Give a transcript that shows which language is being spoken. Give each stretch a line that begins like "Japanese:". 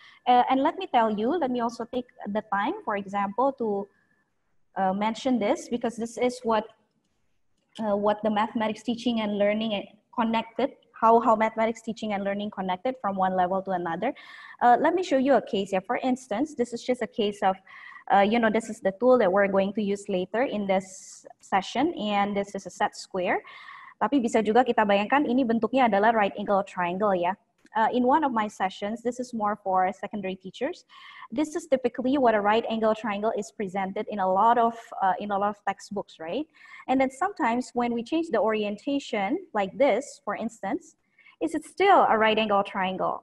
English: And let me tell you, let me also take the time, for example, to mention this because this is what the mathematics teaching and learning connected. How mathematics teaching and learning connected from one level to another. Let me show you a case here. For instance, this is just a case of, this is the tool that we're going to use later in this session, and this is a set square.
Indonesian: Tapi bisa juga kita bayangkan ini bentuknya adalah right angle triangle ya.
English: In one of my sessions, this is more for secondary teachers. This is typically what a right angle triangle is presented in a lot of textbooks, right? And then sometimes when we change the orientation like this, for instance, is it still a right angle triangle?